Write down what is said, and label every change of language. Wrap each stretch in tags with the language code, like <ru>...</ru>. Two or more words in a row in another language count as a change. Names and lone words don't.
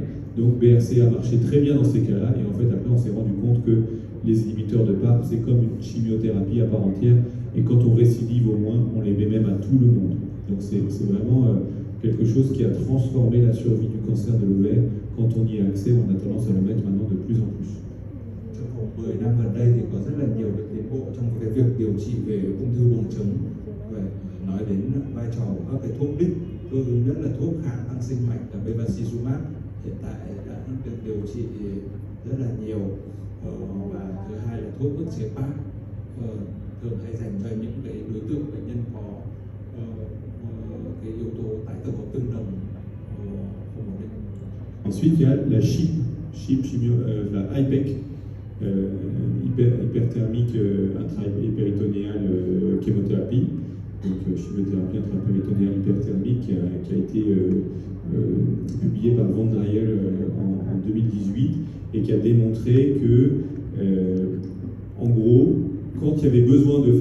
<fr>Donc BRCA marchait très bien dans ces cas-là, et en fait, après, on s'est rendu compte que les inhibiteurs de PARP, c'est comme une chimiothérapie à part entière, et quand on récidive au moins, on les met même à tout le monde. Donc c'est vraiment quelque chose qui a transformé la survie du cancer de l'ovaire. Quand on y a accès, on a tendance à le mettre maintenant de plus en plus.</fr> <vi>Trong vòng 10 năm gần đây thì có rất là nhiều tiến bộ trong cái việc điều trị về ung thư buồng trứng. Và nói đến vai trò của các cái thuốc đích, tôi nhất là thuốc kháng tăng sinh mạch là bevacizumab hiện tại đã được điều trị rất là nhiều. Và thứ hai là thuốc ức chế PARP thường hay dành cho những cái đối tượng bệnh nhân có cái yếu tố tái tổ hợp tương đồng không ổn định.</vi> <fr>Ensuite, il y a la la IPEC, hyperthermique intra-péritonéale chimiothérapie, donc chimiothérapie intra-péritonéale hyperthermique qui a été publiée par Van Driel en 2018 et qui a démontré que, en gros, quand il y avait besoin de</fr>